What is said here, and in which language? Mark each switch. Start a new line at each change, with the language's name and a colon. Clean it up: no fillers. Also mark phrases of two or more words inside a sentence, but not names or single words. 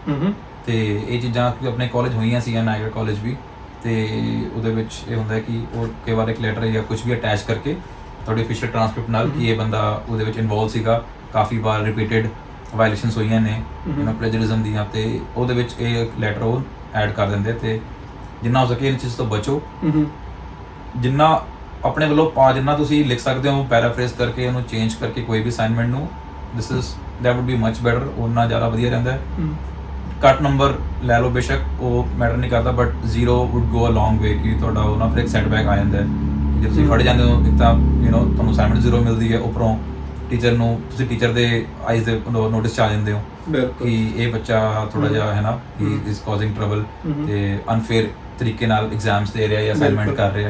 Punjabi: ਤੇ ਇਹ ਚੀਜ਼ਾਂ ਆਪਣੇ ਕਾਲਜ ਹੋਈਆਂ ਸੀਗੀਆਂ, ਨਾਇਗਰਾ ਕਾਲਜ ਵੀ, ਤੇ ਉਹਦੇ ਵਿੱਚ ਇਹ ਹੁੰਦਾ ਕਿ ਉਹ ਕਈ ਵਾਰ ਇੱਕ ਲੈਟਰ ਜਾਂ ਕੁਝ ਵੀ ਅਟੈਚ ਕਰਕੇ ਤੁਹਾਡੀ
English: official transcript
Punjabi: ਨਾਲ ਕਿ ਇਹ ਬੰਦਾ ਉਹਦੇ ਵਿੱਚ ਇਨਵੋਲਵ ਸੀਗਾ, ਕਾਫੀ ਵਾਰ
English: repeated violations
Punjabi: ਹੋਈਆਂ ਨੇ ਪਲੈਜਰਿਜ਼ਮ ਦੀਆਂ, ਤੇ ਉਹਦੇ ਵਿੱਚ ਇਹ ਲੈਟਰ ਉਹ ਐਡ ਕਰ ਦਿੰਦੇ। ਤੇ ਜਿੰਨਾ ਹੋ ਸਕੇ ਇਹ ਚੀਜ਼ ਤੋਂ ਬਚੋ, ਜਿੰਨਾ ਆਪਣੇ ਵੱਲੋਂ ਜਿੰਨਾ ਤੁਸੀਂ ਲਿਖ ਸਕਦੇ ਹੋ ਪੈਰਾਫਰੇਜ਼ ਕਰਕੇ ਉਹਨੂੰ ਚੇਂਜ ਕਰਕੇ ਕੋਈ ਵੀ ਅਸਾਈਨਮੈਂਟ ਨੂੰ,
English: that would be much better,
Punjabi: ਉਹਨਾਂ ਜ਼ਿਆਦਾ ਵਧੀਆ ਰਹਿੰਦਾ ਹੈ। ਘੱਟ ਨੰਬਰ ਲੈ ਲਓ ਬੇਸ਼ੱਕ, ਉਹ ਮੈਟਰ ਨਹੀਂ ਕਰਦਾ,
English: but 0 would go a long way
Punjabi: ਕਿ ਤੁਹਾਡਾ ਉਹ ਨਾ ਫਿਰ ਇੱਕ ਸੈਟਬੈਕ ਆ ਜਾਂਦਾ ਹੈ। ਜੇ ਤੁਸੀਂ ਫੜ ਜਾਂਦੇ ਹੋ, ਇੱਕ ਤਾਂ ਤੁਹਾਨੂੰ ਅਸਾਈਨਮੈਂਟ 0 ਮਿਲਦੀ ਹੈ, ਉੱਪਰੋਂ ਟੀਚਰ ਨੂੰ ਤੁਸੀਂ ਟੀਚਰ ਦੇ ਆਈਜ਼ ਦੇ ਨੋਟਿਸ 'ਚ ਆ ਜਾਂਦੇ ਹੋ ਕਿ ਇਹ ਬੱਚਾ ਥੋੜਾ ਜਿਹਾ ਹੈ ਨਾ
English: he is causing trouble
Punjabi: ਤੇ ਅਨਫੇਅਰ ਤਰੀਕੇ ਨਾਲ ਐਗਜ਼ਾਮਸ ਦੇ ਰਿਹਾ ਜਾਂ ਅਸਾਈਨਮੈਂਟ ਕਰ ਰਿਹਾ।